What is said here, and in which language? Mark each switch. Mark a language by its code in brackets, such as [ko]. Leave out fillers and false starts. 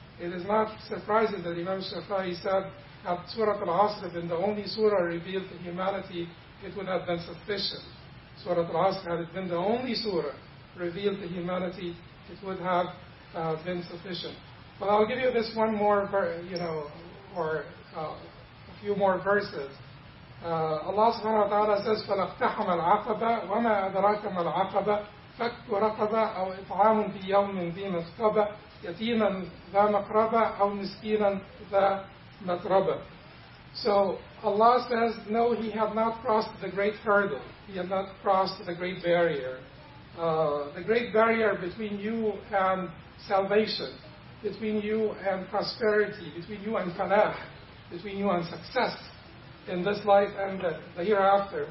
[en] It is not surprising that Imam Shafi'i said had Surah Al-Asr been the only surah revealed to humanity, it would have been sufficient. Surah Al-Asr, had it been the only surah revealed to humanity, it would have been sufficient. But I'll give you this one more, a few more verses. Allah subhanahu wa ta'ala says, [ar] فَلَفْتَحَمَ الْعَقَبَ وَمَا أَدْرَاكَ مَ الْعَقَبَ فَكُّ رَقَبَ أَوْ إِطْعَامٌ فِي يَوْمٍ ذِي مَسْغَبَ يَتِيمًا ذَا مَقْرَبَ أَوْ مِسْكِينًا ذَا مَتْرَبَ. [en] So Allah says, no, he had not crossed the great hurdle. He had not crossed the great barrier. The great barrier between you and salvation, between you and prosperity, between you and falah, between you and success in this life and the hereafter.